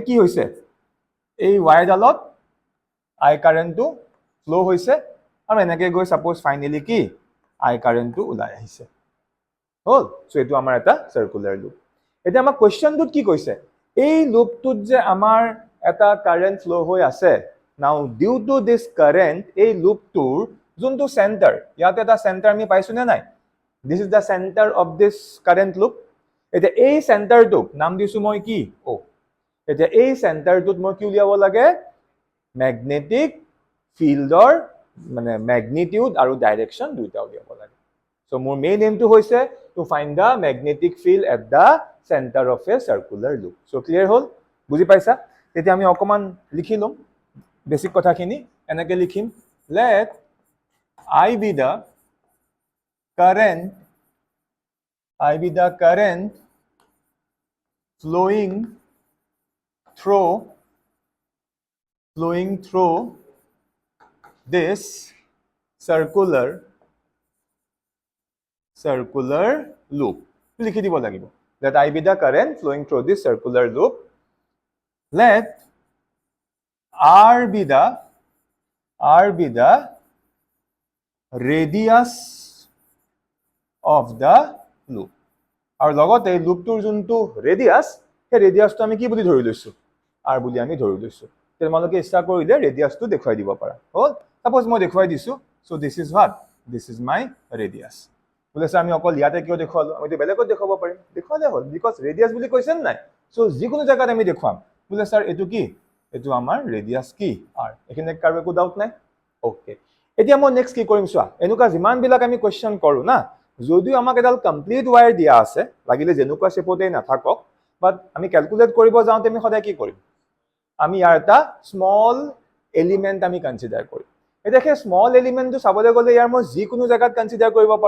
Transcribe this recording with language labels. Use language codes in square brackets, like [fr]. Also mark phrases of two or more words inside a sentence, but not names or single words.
[as] কি হৈছে এই ওয়্যাৰডালত আই কাৰেন্টটো ফ্লো হৈছে আৰু এনেকে গৈ [en] suppose finally [as] কি আই কাৰেন্টটো ওলাই আহিছে হ'ল সো এটো আমাৰ এটা সাৰ্কুলাৰ লুপ এটা আমাৰ কোৱেশ্চনটোত কি কৈছে এই লুপটোত যে আমাৰ এটা কাৰেন্ট ফ্লো হৈ আছে [en] now due to this current [as] এই লুপটোৰ যোনটো সেন্টাৰ ইয়াতে এটা সেন্টাৰ আমি পাইছো নে নাই [en] this is the center of this current loop [as] এটা এই সেন্টাৰটোক নাম দিছো মই কি ও এটা এই সেন্টাৰটোত মই কি উলিয়াব লাগে [en] magnetic fieldৰ [as] মানে ম্যাগনিটিউড আৰু ডাইৰেকশন দুইটা উলিয়াব লাগে সো মোৰ মেইন এমটো হৈছে [en] to find the magnetic field at the center of a circular loop [as] সো ক্লিয়াৰ হ'ল বুজি পাইছা তেতিয়া আমি অকমান লিখি লম বেসিক কথাখিনি এনেকে লিখিম [en] let I be the current flowing through this circular loop [as] লিখি দিব লাগিব [en] that I be the current flowing through this circular loop let R be the radius of the [as] loop আৰু লগতে লুপটোৰ যোনটো ৰেডিয়াস সেই ৰেডিয়াসটো আমি কি বুলি ধৰি লৈছো r বুলি আমি ধৰি লৈছো তোমালোকে ইচ্ছা কৰিলে ৰেডিয়াসটো দেখুৱাই দিব পাৰা হ'ল সাপোজ মই দেখুৱাই দিছো সো [en] this is my radius [as] বুলিছে আমি অকল ইয়াতে কিয় দেখুৱালো আমি বেলেগত দেখাব পাৰিম দেখুৱালে হ'ল [en] because radius [as] বুলি কৈছে নাই সো যিকোনো জায়গাত আমি দেখুৱাম বুলে স্যাৰ এটো কি এটো আমাৰ ৰেডিয়াস কি r এখানে কাৰো একো ডাউট নাই ওকে এতিয়া মই নেক্সট কি কৰিম চোৱা এনেকুৱা যিমান বিলাক আমি কোৱেশ্চন কৰো না যদিও আমাক এডাল [en] complete wire [as] দিয়া আছে লাগিলে যেনেকুৱা শেপতে নাথাকক বাট আমি ক্যালকুলেট কৰিব যাওঁতে আমি সদায় কি কৰিম আমি ইয়াৰ এটা [en] small element [as] আমি কনসিডাৰ কৰিম এটা সেই [en] small elementটো [as] চাবলৈ গলে ইয়াৰ মই যিকোনো জায়গাত কনসিডাৰ কৰিব পাৰো